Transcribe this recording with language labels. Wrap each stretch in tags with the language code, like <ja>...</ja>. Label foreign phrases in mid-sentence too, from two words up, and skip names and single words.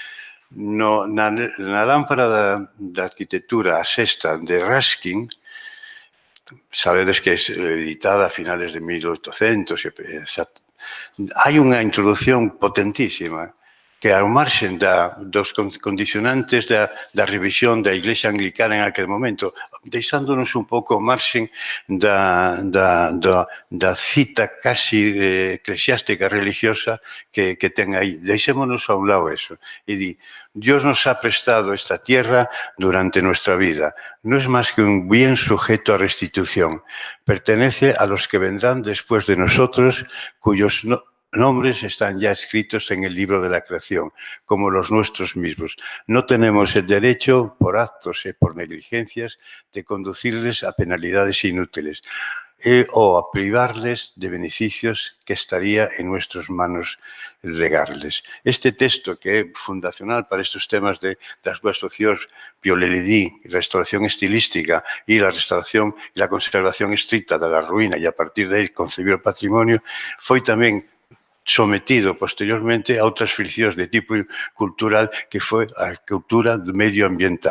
<gl>Na lámpara da arquitectura, a sexta de Ruskin, sabedes que é editada a finales de 1800, hai unha introducción potentísima que ao marxen dos condicionantes da revisión da Iglesia Anglicana en aquel momento, deixándonos un pouco ao marxen da cita casi eclesiástica religiosa que ten aí. Deixémonos a un lado eso. E di,</gl> <es>Dios nos ha prestado esta tierra durante nuestra vida. No es más que un bien sujeto a restitución. Pertenece a los que vendrán después de nosotros, cuyos nombres están ya escritos en el libro de la creación, como los nuestros mismos. No tenemos el derecho, por actos y por negligencias, de conducirles a penalidades inútiles o a privarles de beneficios que estaría en nuestras manos regarles.</es> <gl>Este texto, que é fundacional para estes temas das dúas opcións, Pioleridí, restauración estilística, e la restauración e la conservación estricta da ruína, e a partir de aí concebir o patrimonio, foi tamén sometido posteriormente a outras friccións de tipo cultural que foi a cultura medioambiental.</gl>